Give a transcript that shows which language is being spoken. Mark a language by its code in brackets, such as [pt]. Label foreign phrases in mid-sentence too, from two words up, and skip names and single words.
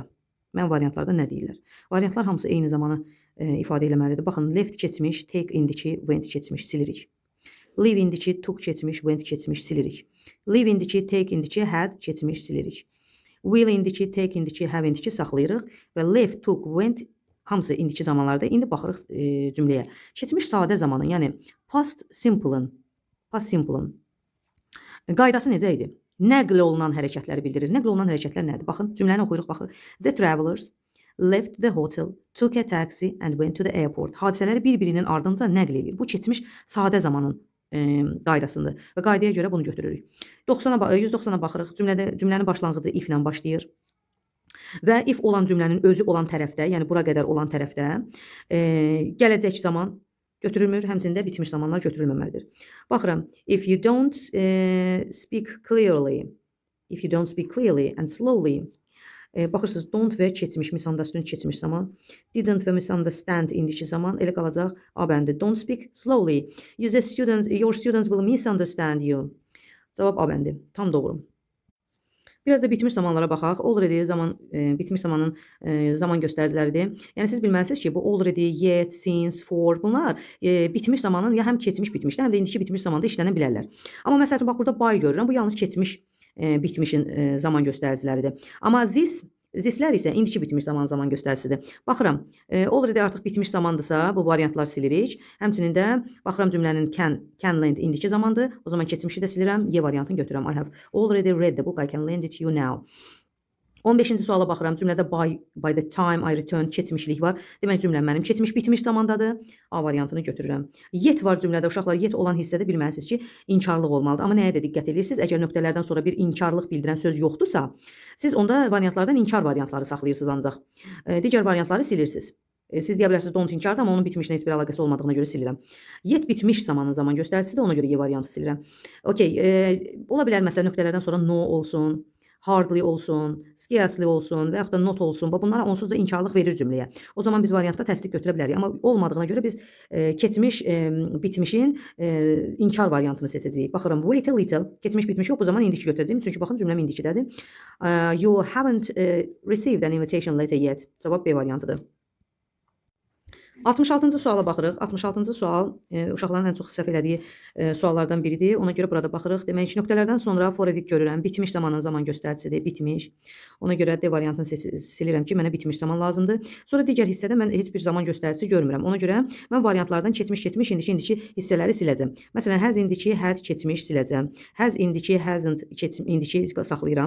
[az] Mən variantlarda nə deyirlər? Variantlar hamısı eyni zamanı ifadə eləməlidir. Baxın, left keçmiş, take indiki, went keçmiş, silirik. Leave indiki, took keçmiş, went keçmiş, silirik. Leave indiki, take indiki, had keçmiş, silirik. Will indiki, take indiki, have indiki saxlayırıq və left, took, went hamısı indiki zamanlarda. İndi baxırıq cümləyə. Keçmiş sadə zamanın, yəni [en] past simple'ın [az] qaydası necə idi? Nəql olunan hərəkətləri bildirir. Nəql olunan hərəkətlər nədir? Baxın, cümləni oxuyuruq, baxın. [en] The travelers left the hotel, took a taxi and went to the airport. [az] Hadisələri bir-birinin ardınca nəql edir. Bu keçmiş sadə zamanın qaydasındır və qaydaya görə bunu götürürük. 190-a baxırıq. Cümlənin başlanğıcı if ilə başlayır. Və if olan cümlənin özü olan tərəfdə, yəni bura qədər olan tərəfdə gələcək zaman götürülmür, həmçində bitmiş zamanlar götürülməməlidir. Baxıram, [en] if you don't speak clearly, if you don't speak clearly and slowly. [az] Baxırsınız, don't və keçmiş, misunderstood keçmiş zaman, didn't və misunderstand indiki zaman elə qalacaq A bəndi. [en] Don't speak slowly. Your students will misunderstand you. [az] Cavab A bəndi. Tam doğru. Biraz da bitmiş zamanlara baxaq. Already bitmiş zamanın zaman göstəriciləridir. Yəni siz bilməlisiniz ki, bu [en] already, yet, since, for [az] bunlar bitmiş zamanın ya həm keçmiş bitmişdə, həm də indiki bitmiş zamanda işlənə bilərlər. Amma məsəl üçün bax burada by görürəm. Bu yalnız keçmiş bitmişin zaman göstəriciləridir. Amma thislər isə indiki bitmiş zaman göstəricisidir. Baxıram, already artıq bitmiş zamandırsa bu variantlar silirik. Həmçinin də baxıram cümlənin [en] can lend [az] indiki zamandır. O zaman keçmişi də silirəm. Y variantını götürürəm. [en] I have already read the book. I can lend it to you now. [az] 15-ci suala baxıram. Cümlədə [en] by the time I return [az] keçmişlik var. Demək cümlə mənim keçmiş bitmiş zamandadır. A variantını götürürəm. Yet var cümlədə. Uşaqlar, yet olan hissədə bilməlisiniz ki, inkarlıq olmalıdır. Amma nəyə də diqqət edirsiniz? Əgər nöqtələrdən sonra bir inkarlıq bildirən söz yoxdursa, siz onda variantlardan inkar variantları saxlayırsınız ancaq. Digər variantları silirsiniz. Siz deyə bilərsiniz don't inkardır, amma onun bitmişlə heç bir əlaqəsi olmadığına görə silirəm. Yet bitmiş zamanın zaman göstəricisidir, ona görə Y variantı silirəm. Okay, ola bilər məsələn nöqtələrdən sonra no olsun, hardly olsun, scarcely olsun və yaxud da not olsun. Bunlara onsuz da inkarlıq verir cümləyə. O zaman biz variantda təsdiq götürə bilərik. Amma olmadığına görə biz keçmiş bitmişin inkar variantını seçəcəyik. Baxıram, [en] wait a little. [az] Keçmiş bitmiş yox, bu zaman indiki götürəcəyim. Çünki baxın cümləm indikidədir. [en] You haven't received an invitation letter yet. [az] Cavab B variantıdır. 66-cı suala baxırıq. 66-cı sual uşaqların ən çox səhv elədiyi suallardan biridir. Ona görə burada baxırıq. Demək, nöqtələrdən sonra [en] for a week [az] görürəm. Bitmiş zamanın zaman göstəricisidir. Bitmiş. Ona görə D variantını silirəm ki, mənə bitmiş zaman lazımdır. Sonra digər hissədə mən heç bir zaman göstəricisi görmürəm. Ona görə mən variantlardan keçmiş, indiki hissələri siləcəm. Məsələn, has indiki, had keçmiş siləcəm. Has indiki, hasn't indiki saxlayıram.